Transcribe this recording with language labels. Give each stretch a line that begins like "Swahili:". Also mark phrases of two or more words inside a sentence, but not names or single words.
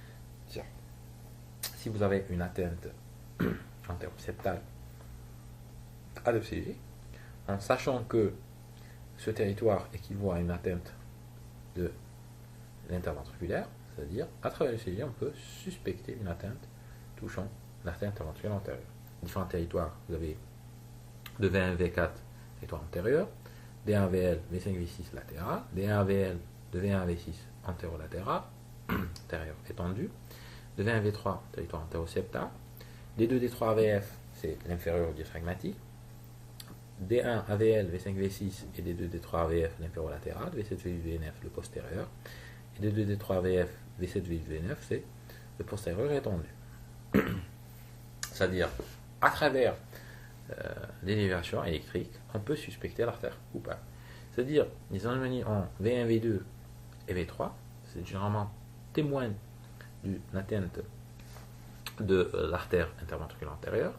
French: Si vous avez une atteinte antéroseptale à l'ECG, en sachant que ce territoire équivaut à une atteinte de l'interventriculaire, c'est-à-dire, à travers l'ECG, on peut suspecter une atteinte touchant l'artère interventriculaire antérieure. Différents territoires, vous avez de V1, V4, territoire antérieur, D1 VL, V5, V6 latéral, D1 VL de V1 V6 antérolatéral, antérieur étendu, de V1 V3 territoire antéro-septal, D2 D3 VF c'est l'inférieur diaphragmatique, D1 AVL V5 V6 et D2 D3 VF l'inférolatéral, V7 V9 le postérieur, et D2 D3 VF V7 V9 c'est le postérieur étendu. C'est-à-dire, à travers l'élévation électrique, on peut suspecter l'artère coupable. C'est-à-dire, les anomalies en V1, V2 et V3, c'est généralement témoignent d'une atteinte de l'artère interventriculaire antérieure.